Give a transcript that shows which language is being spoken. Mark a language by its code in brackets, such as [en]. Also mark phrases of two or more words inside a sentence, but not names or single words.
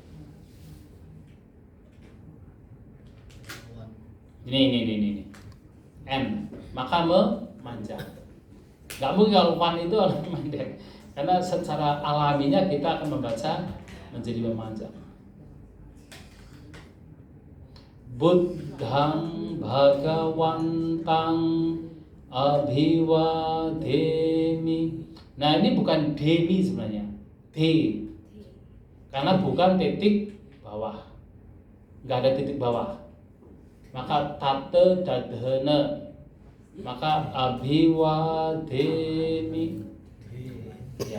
[id] Ini n, maka memanjang. Nggak mungkin kalau wan itu harus pendek, karena secara alaminya kita akan membaca menjadi memanjang. [pi] Buddhang bhagawantang abhiwademi. [id] Nah, ini bukan demi sebenarnya, d, karena bukan titik bawah, nggak ada titik bawah. Maka tate dadhana, maka abhiwademi. Ya.